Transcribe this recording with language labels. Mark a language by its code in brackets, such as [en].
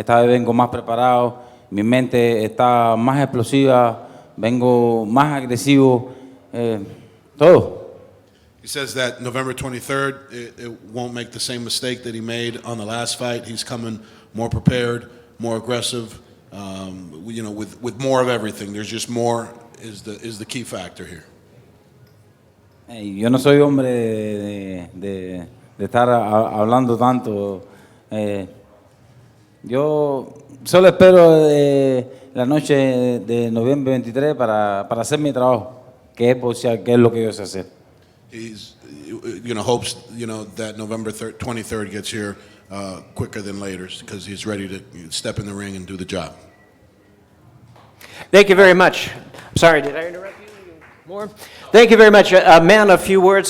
[es] Esta vez vengo más preparado. Mi mente está más explosiva, vengo más agresivo, todo. [en] He says that November 23rd, it won't make the same mistake that he made on the last fight. He's coming more prepared, more aggressive, you know, with more of everything. There's just more is the key factor here. [es] Yo no soy hombre de estar hablando tanto. Yo solo espero la noche de noviembre 23 para hacer mi trabajo, que es boxear, que es lo que yo sé hacer. [en] He's, you know, hopes, you know, that November 23rd gets here quicker than later because he's ready to step in the ring and do the job. Thank you very much. Sorry, did I interrupt you? More? Thank you very much. A man of few words.